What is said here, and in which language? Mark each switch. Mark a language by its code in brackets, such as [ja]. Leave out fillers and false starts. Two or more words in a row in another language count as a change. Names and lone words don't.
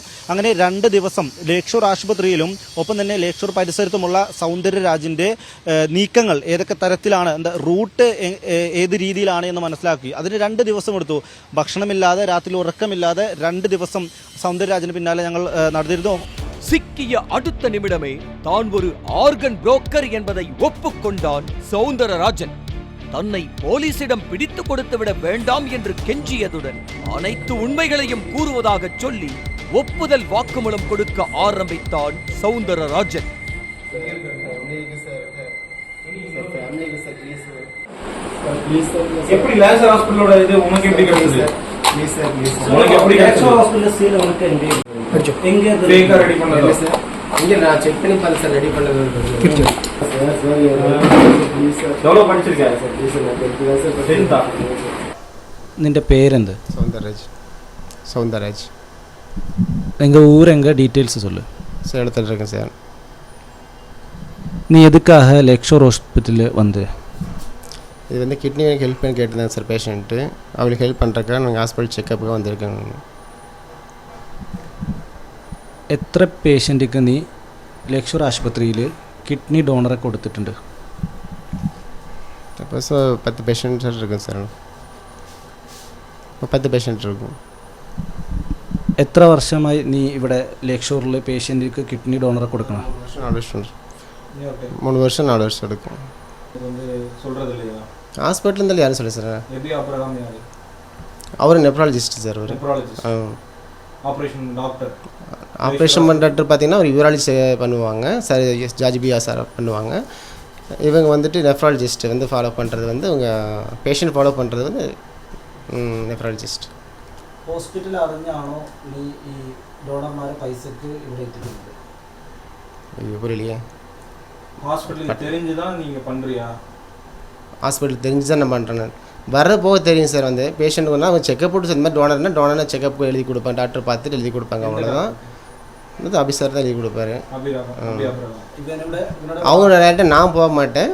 [ml] അങ്ങനെ 2 ദിവസം ലേക്ഷോർ ആശുപത്രിയിലും ഒപ്പം തന്നെ ലേക്ഷോർ പരിസരത്തുമുള്ള സൗന്ദര്യരാജിന്റെ നീക്കങ്ങൾ ഏതൊക്കെ തരത്തിലാണ്, റൂട്ട് ഏത് രീതിയിലാണ് എന്ന് മനസ്സിലാക്കി. അതിന് 2 ദിവസം എടുത്തു. ഭക്ഷണമില്ലാതെ രാത്രി ഉറക്കമില്ലാതെ 2 ദിവസം സൗന്ദര്യരാജിന് പിന്നാലെ ഞങ്ങൾ നടന്നിരുന്നു. [ta] சிக்கிய அடுத்த நிமிடமே தான் ஒரு ஆர்கன் புரோக்கர் என்பதை ஒப்புக்கொண்டான் சௌந்தரராஜன். தன்னை போலீசிடம் பிடித்து கொடுத்து விட வேண்டாம் என்று கெஞ்சியதுடன் அனைத்து உண்மைகளையும் கூறுவதாக சொல்லி ஒப்புதல் வாக்குமூலம் கொடுக்க ஆரம்பித்தான் சௌந்தரராஜன். எப்படி லேசர் ஹாஸ்பிடலோட இது உனக்கு எப்படி கிடைச்சது? உனக்கு எப்படி கிடைச்சது? [en] hospital seal [ta] உனக்கு எங்க பேக்கா ரெடி பண்ணது சார்? இங்க நான் செக் பண்ணி பார்த்தேன் சார், ரெடி பண்ணது சார். எவ்வளவு படிச்சிருக்காரு சார்? சார் 10th. [ml] നിന്റെ പേരെന്ത്? [ta] சௌந்தரராஜ். எங்கள் ஊர் எங்கே டீட்டெயில்ஸ் சொல்லு. சேலத்தில் இருக்கேன் சார். நீ எதுக்காக லேக்ஷோர் ஹாஸ்பிட்டலில் வந்து? இது வந்து [en] kidney help [ta] பண்ணி கேட்டிருந்தேன் சார் பேஷண்ட்டு. அவளுக்கு ஹெல்ப் பண்ணுறக்காக நாங்கள் [en] hospital checkup [ta] வந்திருக்கேன். [ml] എത്ര പേഷ്യൻറ്റിക്ക് നീ ലേക്ഷോർ ആശുപത്രിയിൽ കിഡ്നി ഡോണറെ കൊടുത്തിട്ടുണ്ട്? [ta] இப்போ 10 பேஷண்ட் சார் இருக்கும் சார். இப்போ 10 பேஷண்ட் இருக்கும். [ml] എത്ര വർഷമായി നീ ഇവിടെ ലേക്ഷോറിൽ പേഷ്യൻറ്റിക്ക് കിഡ്നി ഡോണറെ കൊടുക്കണം? [ta] 4 வருஷம் 3 வருஷம் 4 வருஷம் எடுக்கும். ஹாஸ்பிட்டல் இருந்தாலும் யாரும் சொல்லி சார். அவர் நெப்ராலஜிஸ்ட் சார். அவர் ஆப்ரேஷன் பண்ணுற டாக்டர் பார்த்தீங்கன்னா ஒரு யூராலஜி பண்ணுவாங்க சார், ஜாஜிபியா சார் பண்ணுவாங்க. இவங்க வந்துட்டு நெஃப்ராலஜிஸ்ட் வந்து ஃபாலோ பண்ணுறது வந்து இவங்க பேஷண்ட் ஃபாலோ பண்ணுறது வந்து நெஃப்ராலஜிஸ்ட். [ml] ഹോസ്പിറ്റൽ അറിഞ്ഞാണോ നീ ഈ ഡോണർമാരെ പൈസക്ക് ഇവിടെ എത്തിക്കുന്നത്? [ta] புரியலையே. ஹாஸ்பிட்டல் தெரிஞ்சு தான் நீங்கள் பண்ணுறியா? ஹாஸ்பிட்டல் தெரிஞ்சு தான் நான் பண்ணுறேன். வர போக தெரியும் சார். வந்து பேஷண்ட் வந்து அவங்க செக்கப் போட்டு இந்த மாதிரி டோனர்னா செக்கப் எழுதி கொடுப்பேன். டாக்டர் பார்த்துட்டு எழுதி கொடுப்பாங்க, அவ்வளோதான். வந்து ஆஃபீஸர் தான் எழுதி கொடுப்பாரு. அவங்க டேரக்டாக நான் போக மாட்டேன்.